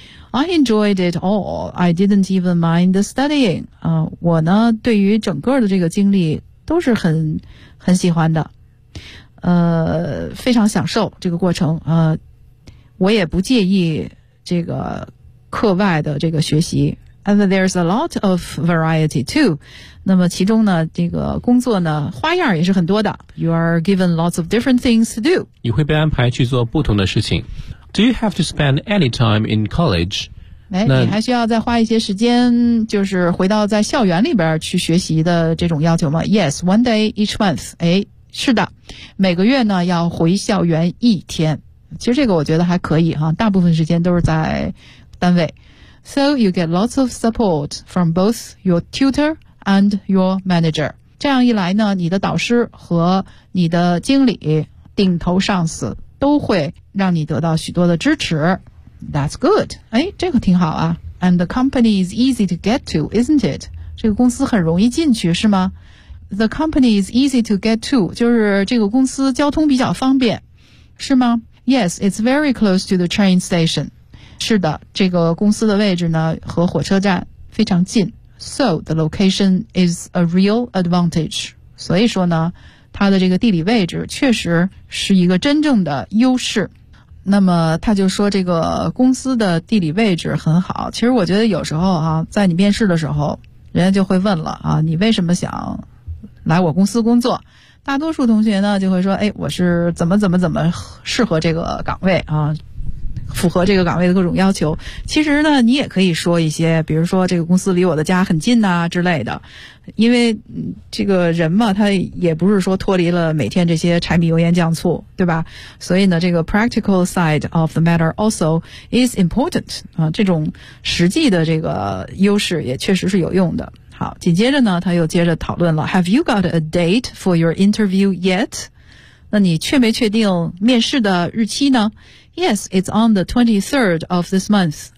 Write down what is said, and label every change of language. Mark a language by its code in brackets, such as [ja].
[en] I enjoyed it all, I didn't even mind the studying, [zh] 啊，我呢对于整个的这个经历都是很喜欢的，非常享受这个过程，我也不介意这个课外的这个学习。 [en] And there's a lot of variety too. [zh] 那么其中呢，这个工作呢，花样也是很多的。 [en] You are given lots of different things to do. [zh] 你会被安排去做不同的事情。 [en] Do you have to spend any time in college? [zh] 你还需要再花一些时间，就是回到在校园里边去学习的这种要求吗？ [en] Yes, one day each month. [zh] 哎，是的，每个月呢要回校园一天。其实这个我觉得还可以哈，大部分时间都是在单位。 [en] So you get lots of support from both your tutor and your manager. [zh] 这样一来呢，你的导师和你的经理、顶头上司都会让你得到许多的支持。 [en] That's good. [zh] 哎，这个挺好啊。 [en] And the company is easy to get to, isn't it? [zh] 这个公司很容易进去，是吗？ [en] The company is easy to get to, [zh] 就是这个公司交通比较方便，是吗？ [en] Yes, it's very close to the train station. [zh] 是的，这个公司的位置呢，和火车站非常近。 [en] So, the location is a real advantage. [zh] 所以说呢，它的这个地理位置确实是一个真正的优势。那么他就说这个公司的地理位置很好。其实我觉得有时候啊，在你面试的时候，人家就会问了啊，你为什么想来我公司工作？大多数同学呢就会说，哎，我是怎么怎么怎么适合这个岗位啊，符合这个岗位的各种要求。其实呢，你也可以说一些，比如说这个公司离我的家很近啊之类的。因为这个人嘛，他也不是说脱离了每天这些柴米油盐酱醋，对吧？所以呢，这个 [en] practical side of the matter also is important [zh] 啊，这种实际的这个优势也确实是有用的。好，紧接着呢，他又接着讨论了 ， [en] Have you got a date for your interview yet？ [zh] 那你确没确定面试的日期呢？ [en] Yes, it's on the 23rd of this month.